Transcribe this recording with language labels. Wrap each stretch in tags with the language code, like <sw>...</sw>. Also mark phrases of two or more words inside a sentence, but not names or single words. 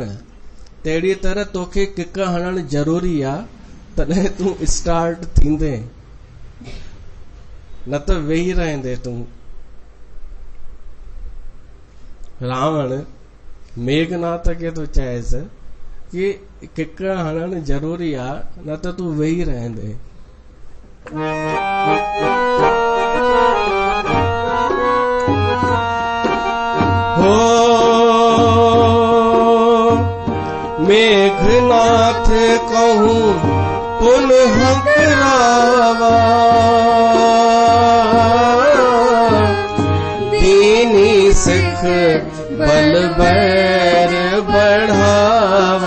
<sd>तहिड़ी तरह तोखे किक हणणु ज़रूरी आहे, तॾहिं तूं स्टार्ट थींदे, न त वेही रहंदे तूं। रावण मेघनाथ खे तो चएसि कि किक हणणु ज़रूरी आहे, न त तूं वेही रहंदे।</sd> <awa>हो मेघनाथ कहूं पुनः हंकरावा, दीनी सिख बल बैर बढ़ावा।</awa>